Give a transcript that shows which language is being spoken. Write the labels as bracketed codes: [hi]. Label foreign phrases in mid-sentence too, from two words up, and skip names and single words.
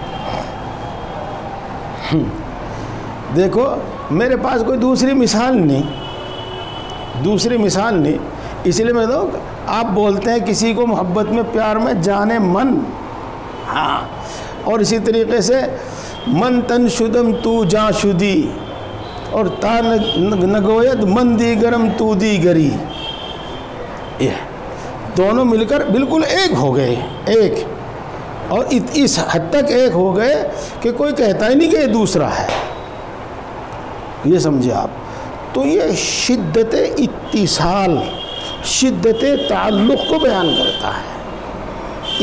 [ur] دیکھو میرے پاس کوئی دوسری مثال نہیں، اس لیے میں تو آپ بولتے ہیں کسی کو محبت میں پیار میں جانے من، ہاں، اور اسی طریقے سے [fa] من تن شدم تو جا شدی، اور تا نگوید من دیگرم تو دیگری، [ur] یہ دونوں مل کر بالکل ایک ہو گئے، اور اس حد تک ایک ہو گئے کہ کوئی کہتا ہی نہیں کہ یہ دوسرا ہے، یہ سمجھے آپ۔ تو یہ شدت اتصال، شدت تعلق کو بیان کرتا ہے۔